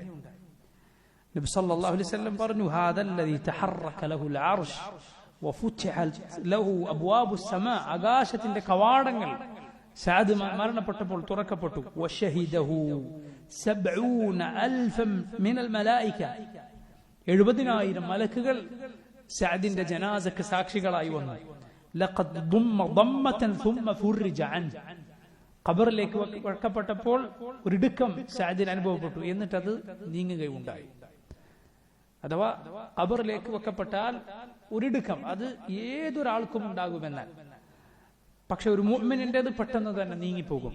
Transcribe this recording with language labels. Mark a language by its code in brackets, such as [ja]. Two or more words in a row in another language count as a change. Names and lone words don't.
[ar] നബി صلى الله عليه وسلم പറഞ്ഞു, هذا الذي تحرك له العرش وفتحت له أبواب السماء, [ml] ആകാശത്തിന്റെ കവാടങ്ങൾ സഅദ് മരണപ്പെട്ടപ്പോൾ തുറക്കപ്പെട്ടു. [ar] وشهده 70,000 من الملائكة, [ml] 70,000 മലക്കുകൾ സഅദിന്റെ ജനാസക്ക് സാക്ഷികളായി വന്നു. [ar] لقد ضم ضمة ثم فرج عنه, [ml] ഖബറിലേക്ക് വെക്കപ്പെട്ടപ്പോൾ ഒരിടുക്കം സഅദിന് അനുഭവപ്പെട്ടു, എന്നിട്ടത് നീങ്ങുകയുണ്ടായി. അഥവാ ഖബറിലേക്ക് വെക്കപ്പെട്ടാൽ ഒരിടുക്കം അത് ഏതൊരാൾക്കും ഉണ്ടാകുമെന്നാൽ, പക്ഷെ ഒരു മുഅ്മിനിന്റേത് പെട്ടെന്ന് തന്നെ നീങ്ങിപ്പോകും.